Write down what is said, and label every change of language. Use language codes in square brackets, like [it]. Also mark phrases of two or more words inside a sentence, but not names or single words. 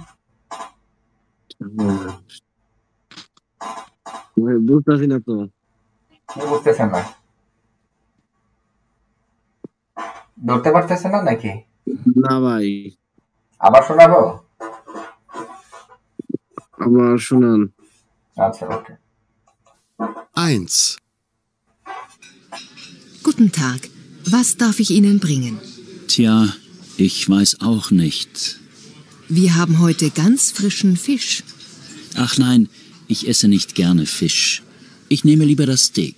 [bn] বুঝতেছি না তো। কি বুঝতেছেন না? ধরতে পারতেছেন না নাকি? না ভাই। আবার শোনাবো? আবার শুনান। আচ্ছা, ওকে। [de] 1. Guten Tag. Was darf ich Ihnen bringen? Tja, ich weiß auch nicht. Wir haben heute ganz frischen Fisch. Ach nein, ich esse nicht gerne Fisch. Ich nehme lieber das Steak.